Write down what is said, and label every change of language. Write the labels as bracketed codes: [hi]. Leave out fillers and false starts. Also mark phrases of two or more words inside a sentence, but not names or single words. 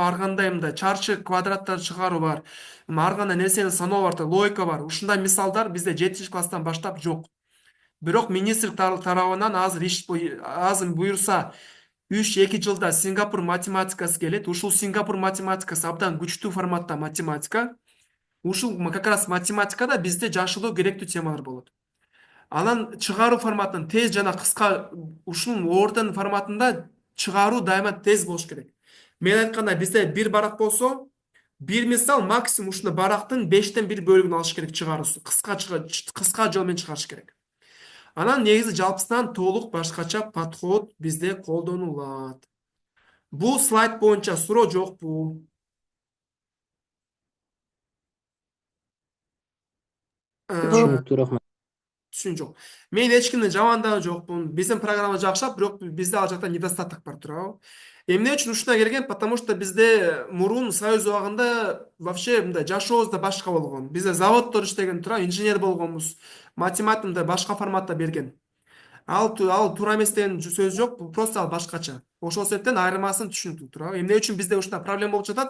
[ky] Ар кандай мындай чарчы квадраттарды чыгаруу бар. Ар кандай нерсени саноо бар, логика бар. Ушундай мисалдар бизде 7-класстан баштап жок. Бирок министрлик тарабынан азыр буюрса 3-2 жылда Сингапур математикасы келет. Ушул Сингапур математикасы абдан күчтүү форматта математика. Ушул [ru] как раз [ky] математикада бизде жашоодо керектүү темалар болот. Анан чыгаруу форматын тез жана кыска, ушунун ордон форматында чыгаруу дайыма тез болуш керек. Мен айткандай, бизде бир барак болсо, бир мисал максимум ушундай барактын 5тен 1 бөлүгүн алыш керек чыгаруусу. Кыска жол менен чыгарыш керек. Анан негизи жалпысынан толук башкача подход бизде колдонулат. Бул слайд боюнча суроо жокпу? Түшүнүктүү, рахмат. Түшүн жок. Мен эч кимди жамандаган жокмун. Биздин программа жакшап, бирок бизде ал жакта недостаток бар, туурабы? Эмне үчүн ушундай келген? [ru] Потому что [ky] бизде мурун Союз убагында вообще мындай жашообуз да башка болгон. Бизде заводдор иштеген, туурабы, инженер болгонбуз. Математиканы башка форматта берген. Ал туура эмес деген сөз жок, бул просто ал башкача. Ошол себептен айырмасын түшүнүктүү, туурабы? Эмне үчүн бизде ушундай проблема болуп жатат?